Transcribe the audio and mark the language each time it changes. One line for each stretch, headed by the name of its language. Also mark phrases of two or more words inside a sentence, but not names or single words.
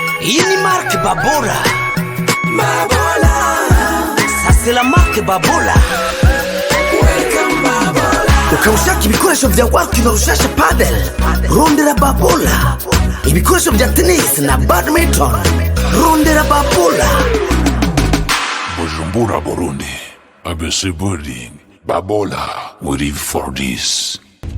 Rundi: Iyi ni marke Babola. Babola.
French: Ça c'est la marque Babola.
English: Welcome Babola.
Rundi: Ukaushaka ibikoresho vya wapi na ushasha padel, rondera Babola. Ibikoresho vya tennis na badminton, rondera Babola. Bujumbura, Burundi. ABC Building. Babola.
English: We live for this.